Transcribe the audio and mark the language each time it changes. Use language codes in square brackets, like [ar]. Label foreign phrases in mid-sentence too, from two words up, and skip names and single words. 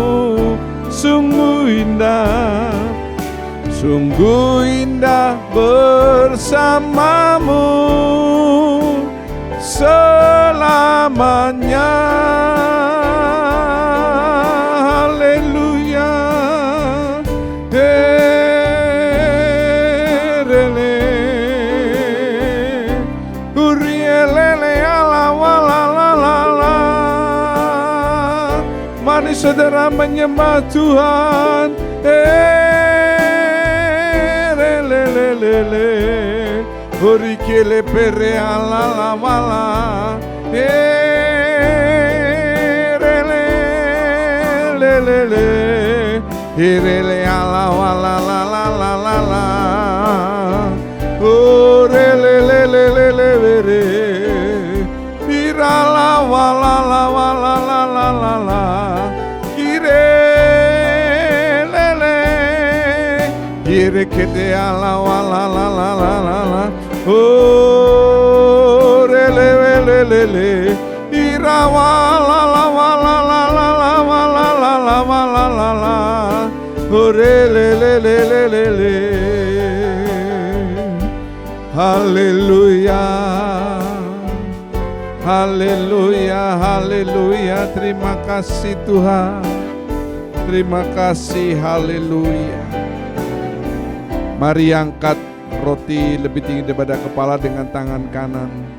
[id] Sungguh indah, sungguh indah bersamamu selamanya. Haleluya. Herele urielele ala walalala. Mari saudara menyembah Tuhan. Herele urikele pere ala la wala. Herele irele ala wala la la la la la. Orele le le le le le. Irala wala la wala la la la la. Irele le. Irekete ala wala la la la la la. Orele le le le. Ira wala la wala la la la wala la la wala la la. Orele le le le le le. Haleluya. Haleluya, haleluya. Terima kasih Tuhan. Terima kasih, haleluya. Mari angkat roti lebih tinggi daripada kepala dengan tangan kanan.